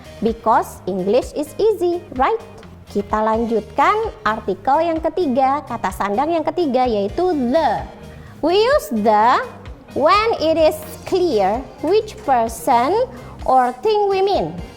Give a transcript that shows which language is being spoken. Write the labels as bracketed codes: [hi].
[en] Because English is easy, right? [id] Kita lanjutkan artikel yang ketiga, kata sandang yang ketiga yaitu the. [en] We use the when it is clear which person or thing we mean.